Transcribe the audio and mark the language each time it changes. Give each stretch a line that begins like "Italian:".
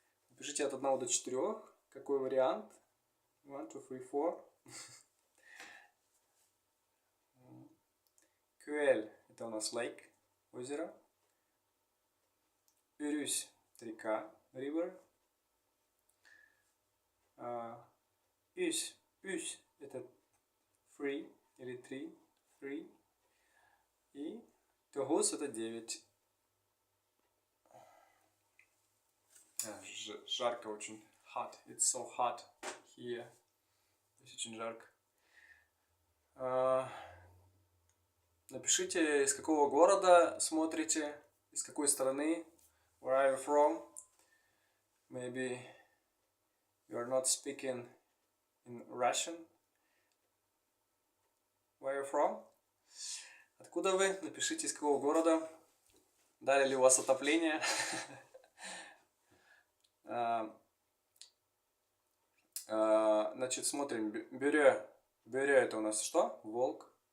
Russian: Напишите от 1 до 4. Какой вариант? 1, 2, 3, 4. Кэль это у нас lake. Озеро. Урюс река, river. Üs это free или 3, free. И Тогус это 9. Жарко очень.
English: Hot. It's so hot here.
Russian: Здесь очень жарко. Напишите, из какого города смотрите, из какой страны.
English: Where are you from? Maybe you are not speaking in Russian. Where are you from?
Russian: Откуда вы? Напишите, из какого города. Дали ли у вас отопление? Значит, смотрим. Бюре это у нас что? Волк.